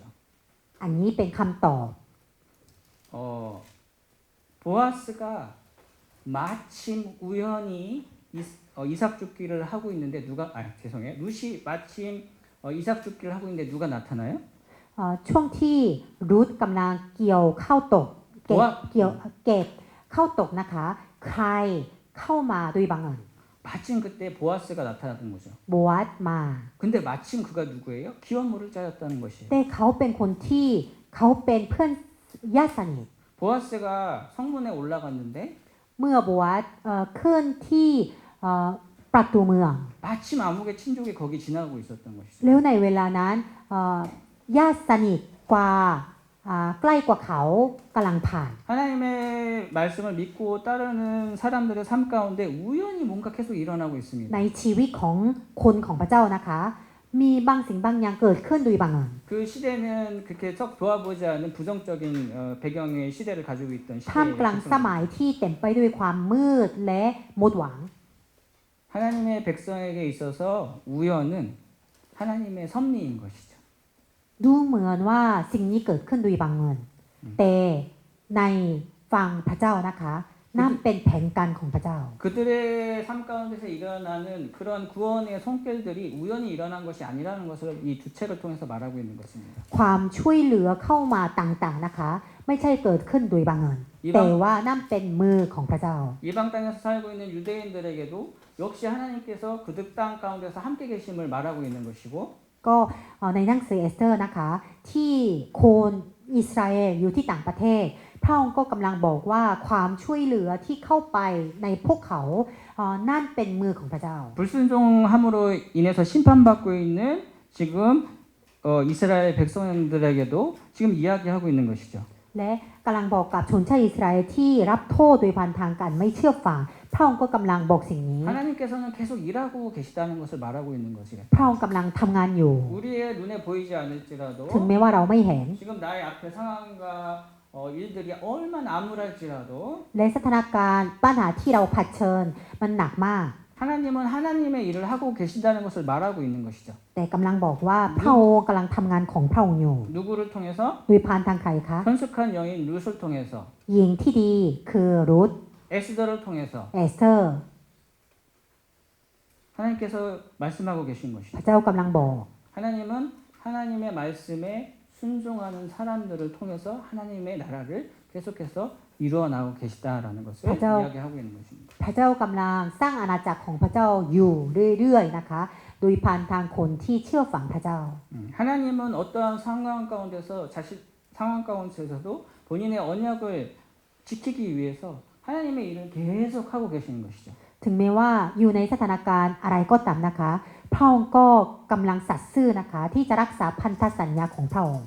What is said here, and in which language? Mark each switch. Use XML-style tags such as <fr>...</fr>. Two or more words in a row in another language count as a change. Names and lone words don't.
<th>อันนี้เป็นคำตอบ</th> <ko>보아스가 마침 우연히 이삭 죽기를 하고 있는데 죄송해요. 룻이 마침 이삭 죽기를 하고 있는데 누가 나타나요?</ko> <th>ช่วงที่รูธกำลังเกี่ยวข้าวตกเก็บข้าวตกนะคะ ใครเข้ามาโดยบังเอิญ</th> <ko>마침 그때 보아스가 나타났던 거죠.</ko> <th>โบวัสมา</th> <ko>근데 마침 그가 누구예요? 기원 모를 자였다는 것이에요.</ko> <th>แต่เขาเป็นคนที่เขาเป็นเพื่อนญาติสนิท</th> <ko>보아스가 성문에 올라갔는데</ko> <th>เมื่อโบวัสขึ้นที่ประตูเมือง</th> <ko>마침 아무개 친족이 거기 지나가고 있었던 것이죠.</ko> <th>แล้วในเวลานั้นญาติสนิทกว่าใกล้กว่าเขากำลังผ่าน</th> <ko>하나님의 말씀을 믿고 따르는 사람들의 삶 가운데 우연히 뭔가 계속 일어나고 있습니다.</ko> <th>ในชีวิตของคนของพระเจ้านะคะ มีบางสิ่งบางอย่างเกิดขึ้นโดยบังเอิญ</th> <ko>그 시대는 그렇게 썩 좋아보지 않은 부정적인 배경의 시대를 가지고 있던</ko> <th>ท่ามกลางส</th> <ko>시대에</ko> <th>มัยที่เต็มไปด้วยความมืดและหมดหวัง</th> <ko>하나님의 백성에게 있어서 우연은 하나님의 섭리인 것이죠.</ko> <th>ดูเหมือนว่าสิ่งนี้เกิดขึ้นโดยบังเอิญแต่ในฝั่งพระเจ้านะคะนั่นเป็นแผนการของพระเจ้า</th> <ko>그들의 삶 가운데서 일어나는 그런 구원의 손길들이 우연히 일어난 것이 아니라는 것을 이 두 책을 통해서 말하고 있는 것입니다.</ko> <th>ความช่วยเหลือเข้ามาต่างๆนะคะ ไม่ใช่เกิดขึ้นโดยบังเอิญแต่ว่านั่นเป็นมือของพระเจ้า</th> <ko>이방 땅에서 살고 있는 유대인들에게도 역시 하나님께서 그들 땅 가운데서 함께 계심을 말하고 있는 것이고</ko> <th>ก็ในหนังสือเอสเตอร์นะคะที่คนอิสราเอลอยู่ที่ต่างประเทศพระองค์ก็กำลังบอกว่าความช่วยเหลือที่เข้าไปในพวกเขานั่นเป็นมือของพระเจ้า</th> <ko>불순종함으로 인해서 심판받고 있는 지금 이스라엘 백성들에게도 지금 이야기하고 있는 것이죠.</ko> <th>และกำลังบอกกับชนชาติอิสราเอลที่รับโทษโดยผ่านทางการไม่เชื่อฟังพระองค์ก็กำลังบอกสิ่งนี้</th> <ko>하나님께서는 계속 일하고 계시다는 것을 말하고 있는 것이래.</ko> <th>พระองค์กำลังทำงานอยู่</th> <ko>우리의 눈에 보이지 않을지라도</ko> <th>ถึงแม้ว่าเราไม่เห็น</th> <ko>지금 나의 앞에 상황과 일들이 얼마나 암울할지라도</ko> <th>และสถานการณ์ปัญหาที่เราเผชิญมันหนักมาก</th> <ko>하나님은 하나님의 일을 하고 계신다는 것을 말하고 있는 것이죠.</ko> <th>แต่กำลังบอกว่าพระองค์กำลังทำงานของพระองค์อยู่</th> <ko>누구를 통해서?</ko> <th>โดยผ่านทางใครคะ</th> <ko>선숙한 여인 룻을 통해서</ko> <th>หญิงที่ดีคือรูธ</th> <ko>에스더를 통해서</ko> <th>เอสเตอร์</th> <ko>하나님께서 말씀하고 계신</ko> <th>พ</th> <ko>것이죠.</ko> <th>ระเจ้ากำลังบอก</th> <ko>하나님은 하나님의 말씀에 순종하는 사람들을 통해서 하나님의 나라를 계속해서 이루어 나가고 계시다라는 것을 이야기하고 있는 것입니다.</ko> <th>พระเจ้ากำลังสร้างอาณาจักรของพระเจ้าอยู่เรื่อยๆนะคะโดยผ่านทางคนที่เชื่อฟังพระเจ้า</th> <ko>하나님은 어떠한 상황 가운데서 상황 가운데서도 본인의 언약을 지키기 위해서 하나님의 일을 계속 하고 계시는 것이죠.</ko> <th>ถึงแม้ว่าอยู่ในสถานการณ์อะไรก็ตามนะคะพระองค์ก็กำลังสัตย์ซื่อนะคะที่จะรักษาพันธสัญญาของพระองค์</th>